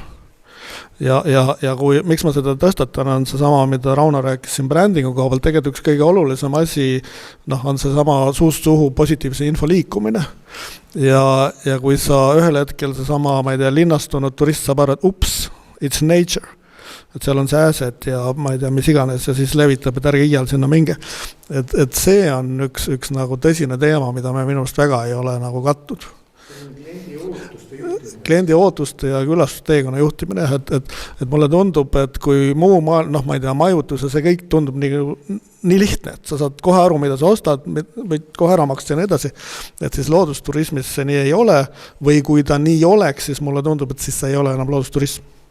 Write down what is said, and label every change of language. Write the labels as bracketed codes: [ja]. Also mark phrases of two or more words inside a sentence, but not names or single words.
[et] Ja kui, miks ma seda tõstatan, on see sama, mida Rauno rääkis siin brändingu koha pealt, tegelikult üks kõige olulisem asi on see sama suust suhu positiivse info liikumine. Ja kui sa ühel hetkel see sama, ma ei tea, linnastunud turist saab aru, et ups, [en] it's nature. [et] Et seal on sääsed ja ma ei tea, mis iganes ja siis levitab, et ärge iial sinna minge. Et see on üks nagu tõsine teema, mida me minu arust väga ei ole nagu kattud. Kliendi ootuste ja külastusteekonna juhtimine, et mulle tundub, et kui muu ma ei tea, majutus ja see kõik tundub nii lihtne, et sa saad kohe aru, mida sa ostad, võid kohe ära maksta ja nii edasi, et siis loodusturismis see nii ei ole, või kui ta nii oleks, siis mulle tundub, et siis see ei ole enam loodusturism.